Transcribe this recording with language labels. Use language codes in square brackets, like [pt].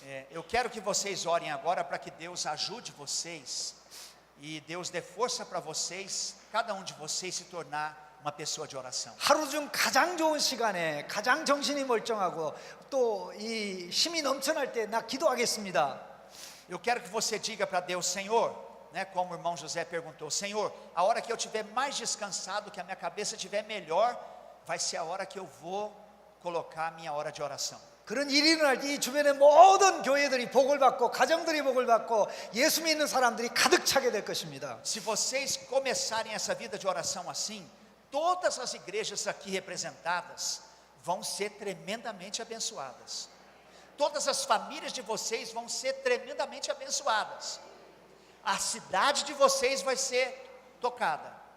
[pt] Eu quero que vocês orem agora para que Deus ajude vocês e Deus dê força para vocês, cada um de vocês se tornar uma pessoa de oração. [ko] 하루 중 가장 좋은 시간에 가장 정신이 멀쩡하고 또 이 힘이 넘쳐날 때 나 기도하겠습니다. [pt] Eu quero que você diga para Deus, Senhor, né, como o irmão José perguntou, Senhor, a hora que eu estiver mais descansado, que a minha cabeça estiver melhor, vai ser a hora que eu vou colocar a minha hora de oração. [ko] 그런 일이 일어날 때 이 주변의 모든 교회들이 복을 받고 가정들이 복을 받고 예수 믿는 사람들이 가득 차게 될 것입니다. [pt] Se vocês começarem essa vida de oração assim, todas as igrejas aqui representadas vão ser tremendamente abençoadas. Todas as famílias de vocês vão ser tremendamente abençoadas. A cidade de vocês vai ser tocada.